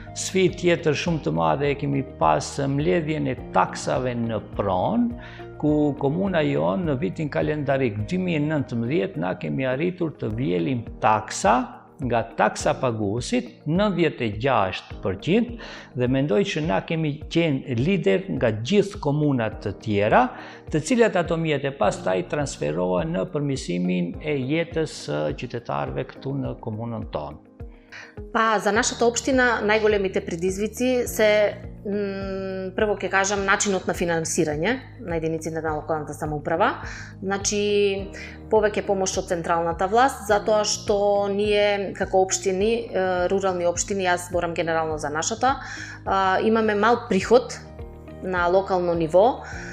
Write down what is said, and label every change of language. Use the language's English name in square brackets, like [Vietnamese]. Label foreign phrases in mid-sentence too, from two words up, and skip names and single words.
[Albanian] Sfidë tjetër shumë të madhe e kemi pas mbledhjen e taksave në pronë, ku komuna jonë në vitin kalendarik 2019 na kemi arritur të vjelim taksa nga taksa paguesit 96% dhe mendoj që na kemi qenë lider nga gjithë komunat të tjera, të cilat ato mjete pastaj transferohen në përmirësimin e jetës së qytetarëve këtu në komunën tonë. [Macedonian] Па, за нашата општина најголемите предизвици се прво ќе кажам начинот на финансирање на единиците на локалната самоуправа. Значи повеќе помош од централната власт, затоа што ние како општини, рурални општини, јас зборам генерално за нашата, имаме мал приход на локално ниво.